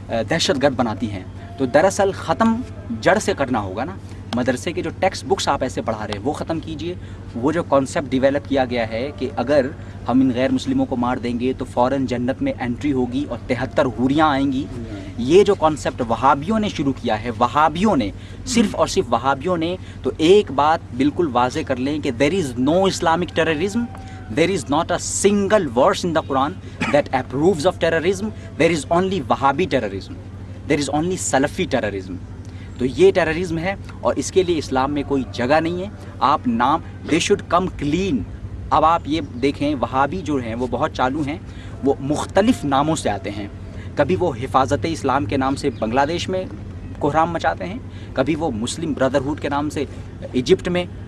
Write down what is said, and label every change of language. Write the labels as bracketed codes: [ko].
[ur] دہشت گرد بناتی ہیں۔ تو دراصل ختم جڑ سے کرنا ہوگا نا۔ مدرسے کے جو ٹیکسٹ بکس آپ ایسے پڑھا رہے ہیں وہ ختم کیجئے۔ وہ جو کانسیپٹ ڈیولپ کیا گیا ہے کہ اگر ہم ان غیر مسلموں کو مار دیں گے تو فوراً جنت میں انٹری ہوگی اور 73 حوریاں آئیں گی، یہ جو کانسیپٹ وہابیوں نے شروع کیا ہے، وہابیوں نے، صرف اور صرف وہابیوں نے، تو ایک بات بالکل واضح کر لیں کہ [en] There is no Islamic terrorism, there is not a single verse in the Quran that approves of terrorism. There is only Wahhabi terrorism. There is only Salafi terrorism. [ur] تو یہ ٹیررزم ہے، اور اس کے لیے اسلام میں کوئی جگہ نہیں ہے۔ آپ نام، [en] they should come clean۔ [ur] اب آپ یہ دیکھیں وہابی جو ہیں وہ بہت چالو ہیں، وہ مختلف ناموں سے آتے ہیں۔ کبھی وہ حفاظت اسلام کے نام سے بنگلہ دیش میں کوہرام مچاتے ہیں، کبھی وہ مسلم بردرہوڈ کے نام سے ایجپٹ میں